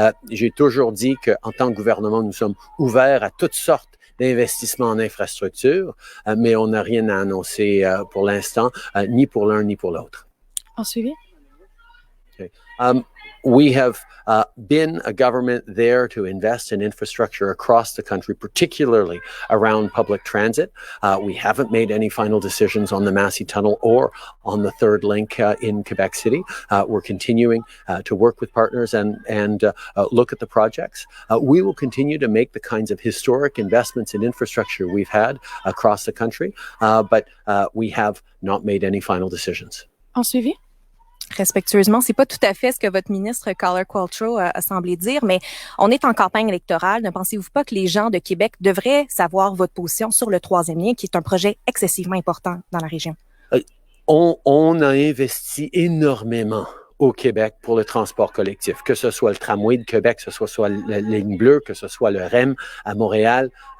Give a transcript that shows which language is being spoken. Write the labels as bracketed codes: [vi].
[fr] J'ai toujours dit qu'en tant que gouvernement, nous sommes ouverts à toutes sortes d'investissements en infrastructure, mais on n'a rien à annoncer pour l'instant, ni pour l'un ni pour l'autre. En suivi? [en] Okay. We have been a government there to invest in infrastructure across the country, particularly around public transit. We haven't made any final decisions on the Massey Tunnel or on the third link in Quebec City. We're continuing to work with partners and look at the projects. We will continue to make the kinds of historic investments in infrastructure we've had across the country, but we have not made any final decisions. [fr] En suivi? Respectueusement, c'est pas tout à fait ce que votre ministre Carla Qualtrough a semblé dire, mais on est en campagne électorale. Ne pensez-vous pas que les gens de Québec devraient savoir votre position sur le troisième lien, qui est un projet excessivement important dans la région? On a investi énormément au Québec pour le transport collectif, que ce soit le tramway de Québec, que ce soit la ligne bleue, que ce soit le REM à Montréal.